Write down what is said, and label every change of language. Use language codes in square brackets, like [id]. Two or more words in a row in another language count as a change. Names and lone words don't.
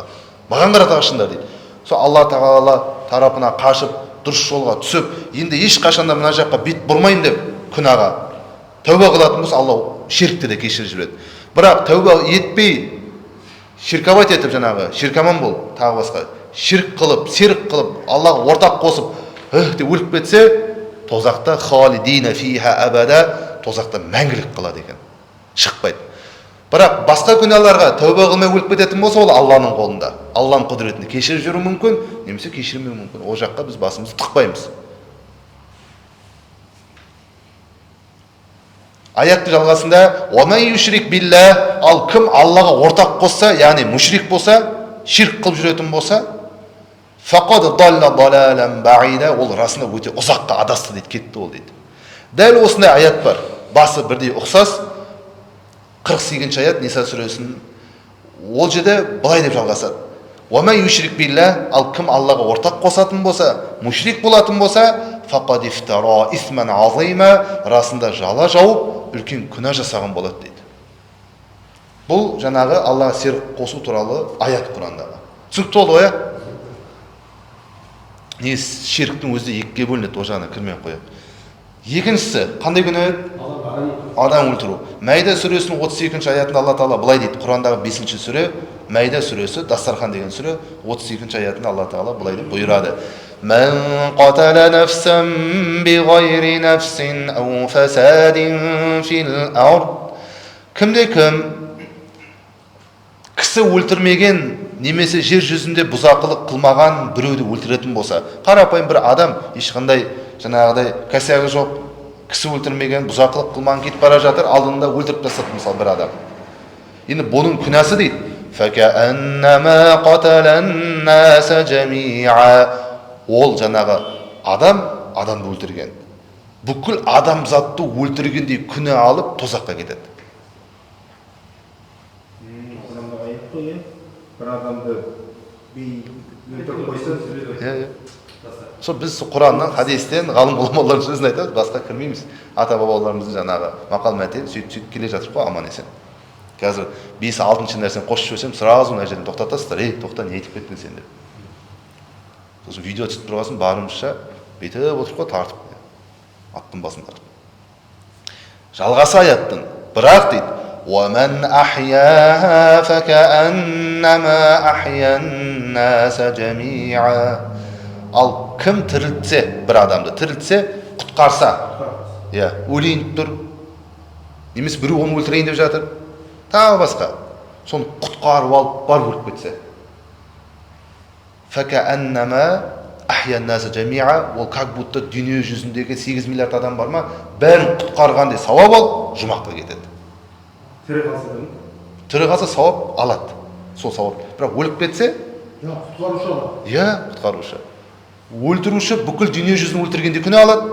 [kk] Маған қарата қашыңдар дейді. Сол Алла Тағала тарапына қашып, дұрыс жолға түсіп, енді ешқашанда мына жаққа бет бұрмайын деп күнәға тәуба қылатын болса, Алла ширкті де кешіріп жібереді. Бірақ тәуба етпей, ширкабат етіп, жаңағы ширкаман бол, тағы басқа ширк қылып, серік қылып, Аллаға ортақ қосып, деп өліп кетсе, тозақта [ar] خالدين فيها أبدا, [kk] тозақта мәңгілік қалады екен, шықпайды. Бірақ басқа күнәларға тәуба қылмай өліп кететін болса, ол Алланың қолында. Алланың құдіретінде кешіріп жүру мүмкін, немесе кешірмеу мүмкін. Ол жаққа біз басымызды тықпаймыз. Аяттың жалғасында [ar] وَمَنْ يُشْرِكْ بِاللَّهِ, [kk] ал кім Аллаға ортақ қосса, яғни мүшрик болса, ширк қылып жүретін болса, [ar] فَقَدْ ضَلَّ ضَلَالًا بَعِيدًا, [kk] ол расында өте ұзаққа адасты дейді, кетті ол дейді. Дәл осындай аят бар. Басы бірдей ұқсас. 48-ші аят Ниса сүресінің. Ол жерде былай деп жалғасады. [ar] وَمَنْ يُشْرِكْ بِاللَّهِ, [kk] ал кім Аллаға ортақ қосатын болса, мүшрик болатын болса, [ar] فَقَدْ افْتَرَى إِثْمًا عَظِيمًا, [kk] расында жала жауып, үлкен күнә жасаған болады дейді. Бұл жаңағы Аллаға серік қосу туралы аят Құрандағы. Түсінікті болды ғой, не ширктің өзі екіге бөлінеді, о жағына кірмей қояйық. Екіншісі, қандай күнә? Адам өлтіру. Мәйда сүресінің 32-ші аятында Алла Тағала былай дейді. Құрандағы 5-ші сүре, Мәйда сүресі, Дастархан деген сүре, 32-ші аятында Алла Тағала былай деп бұйырады. [ar] من قتل نفسا بغير نفس أو فساد في الأرض. [kk] Кімде-кім кісі өлтірмеген, немесе жер жүзінде бұзақылық қылмаған біреуді өлтіретін болса, қарапайым бір адам, ешқандай жаңағыдай кәсігі жоқ, кісі өлтірмеген, бұзақылық қылмаған, кетіп бара жатыр, алдында өлтіріп тастады мысалы бір адам. Енді бұның күнәсі дейді. [ar] فَكَأَنَّمَا قَتَلَ النَّاسَ جَمِيعًا. [kk] Ол жаңағы адамды өлтірген. Бүкіл адамзатты өлтіргендей күнә алып тозаққа кетеді. Бір адамды өлтіріп қойса, Сол біз Құраннан, хадистен, ғалым ғұламалардың сөзін айтамыз, басқа кірмейміз. Ата бабаларымыздың жаңағы мақал мәтел сөйтіп келе жатыр қой, аман есен. Қазір 5-6-шы нәрсені қосып жіберсем, сразу мына жерден тоқтатасыздар. Тоқта, не айтып кеттің сен деп. Сосын видео түсіп тұрғасын, барымызша бүйтіп отырып қой, тартып, аттың басын тартып. Жалғасы аяттың. Бірақ дейді, [ar] وَمَنْ أَحْيَاهَا فَكَأَنَّمَا أَحْيَا النَّاسَ جَمِيعًا. [kk] Ал кім тірілтсе, бір адамды тірілтсе, құтқарса, өлейін тұр, немесе біреу оны өлтірейін деп жатыр, тағы басқа, соны құтқарып алып, барып өліп кетсе. [ar] فَكَأَنَّمَا أَحْيَا النَّاسَ جَمِيعًا. [kk] Ол [ru] как будто [kk] дүние жүзіндегі 8 миллиард адам бар ма, бәрін құтқарғандай сауап алып, жұмаққа кетеді. Тірі қалса сауап алады, сол сауап. Бірақ өліп кетсе, құтқарушы алады. Құтқарушы. Өлтіруші бүкіл дүние жүзін өлтіргенде күнә алады.